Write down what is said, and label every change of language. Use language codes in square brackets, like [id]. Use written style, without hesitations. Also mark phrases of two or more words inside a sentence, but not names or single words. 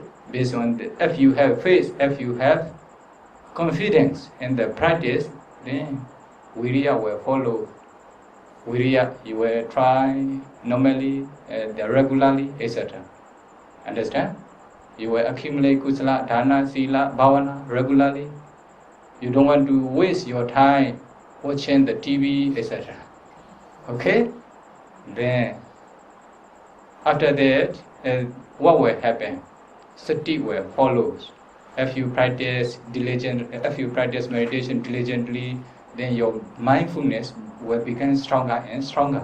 [en] Based on if you have faith, if you have confidence in the practice, then Viriya will follow. Viriya, you will try normally, regularly, etc. Understand? You will accumulate [pi] kusala, dana, sila, bhavana [en] regularly. You don't want to waste your time watching the TV, etc. Okay? Then, after that, what will happen? Sati will follow. If you practice meditation diligently, then your mindfulness will become stronger and stronger.